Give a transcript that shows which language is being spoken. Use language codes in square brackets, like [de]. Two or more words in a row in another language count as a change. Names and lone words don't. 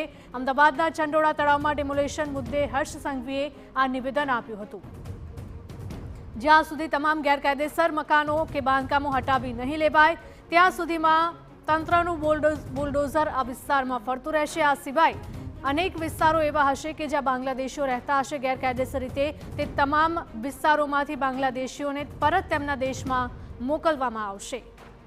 [gu] અમદાવાદના ચંડોળા તળાવમાં ડેમોલેશન મુદ્દે હર્ષ સંઘવીએ આ નિવેદન આપ્યું હતું। જ્યાં સુધી તમામ ગેરકાયદેસર મકાનો કે બાંધકામો હટાવી નહીં લેવાય ત્યાં સુધીમાં તંત્રનું બુલડોઝર આ વિસ્તારમાં ફરતું રહેશે। આ સિવાય અનેક વિસ્તારો એવા હશે કે જ્યાં બાંગ્લાદેશીઓ રહતા હશે ગેરકાયદેસર રીતે તે તમામ વિસ્તારોમાંથી બાંગ્લાદેશીઓને પરત તેમના દેશમાં મોકલવામાં આવશે।